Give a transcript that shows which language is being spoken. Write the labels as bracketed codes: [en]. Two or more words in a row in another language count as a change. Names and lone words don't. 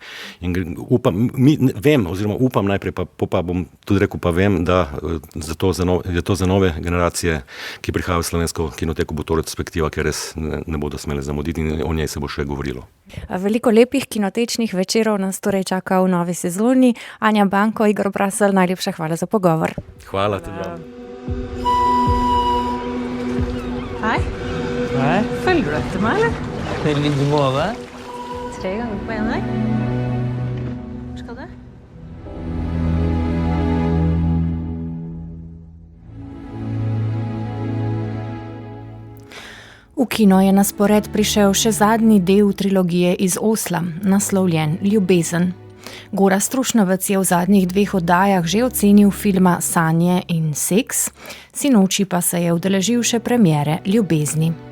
[sl] In upam najprej, pa bom tudi rekel, pa vem, da je to za nove generacije, ki prihajajo v slovensko kinoteko, bo to retrospektiva, ki res ne bodo smele zamuditi in o njej se bo še govorilo. Veliko lepih kinotečnih večerov nas torej čaka v novi sezoni. Anja Banko, Igor Brasel, najlepša hvala za pogovor. Hvala tudi vam. [no] Hej. Hej. Følger du etter meg, eller? I like måte. 3 ganger på en dag. Hvor skal du? [sl] V kino je na spored prišel še zadnji del trilogije iz Osla, naslovljen Ljubezen. Gorazd Strušnovec je v zadnjih 2 oddajah že ocenil filma Sanje in seks, sinoči pa se je udeležil še premiere Ljubezni.